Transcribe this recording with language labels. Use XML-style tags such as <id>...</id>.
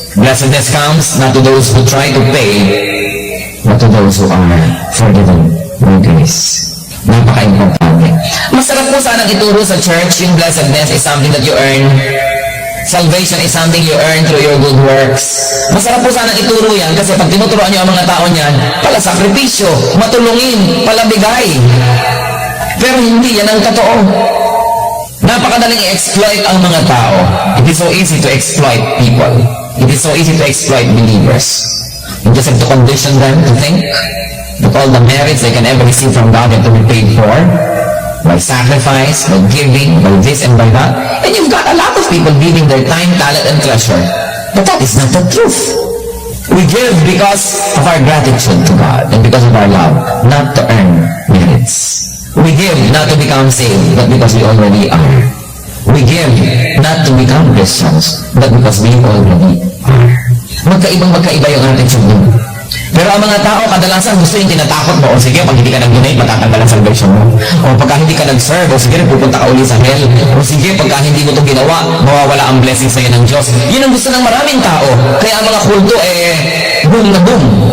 <en>Blessedness comes not to those who try to pay, but to those who are forgiven by grace.</en> <tl>Napaka-importante. Masarap po sanang ituro sa church, yung</tl> <en>blessedness is something that you earn. Salvation is something you earn through your good works.</en> <tl>Masarap po sanang ituro yan kasi pag tinuturoan niyo ang mga tao niyan, pala sakripisyo, matulungin, palabigay. Pero hindi yan ang totoo. Napakadaling i-exploit ang mga tao.</tl> <en>It is so easy to exploit people. It is so easy to exploit believers. You just have to condition them to think that all the merits they can ever receive from God have to be paid for by sacrifice, by giving, by this and by that. And you've got a lot of people giving their time, talent, and treasure. But that is not the truth. We give because of our gratitude to God and because of our love, not to earn merits. We give not to become saved, but because we already are. We give not to become Christians, but because we already are.</en> <tl>Magkaiba yung attitude dun. Pero ang mga tao, kadalasan gusto yung tinatakot mo, o sige, pag hindi ka nag-donate, matatanggal ang salvation mo. O pagka hindi ka nag-serve, o sige, pupunta ka uli sa hell. O sige, pagka hindi mo ito ginawa, mawawala ang blessing sa'yo ng Diyos. Yun ang gusto ng maraming tao. Kaya ang mga kulto, boom na boom.</tl>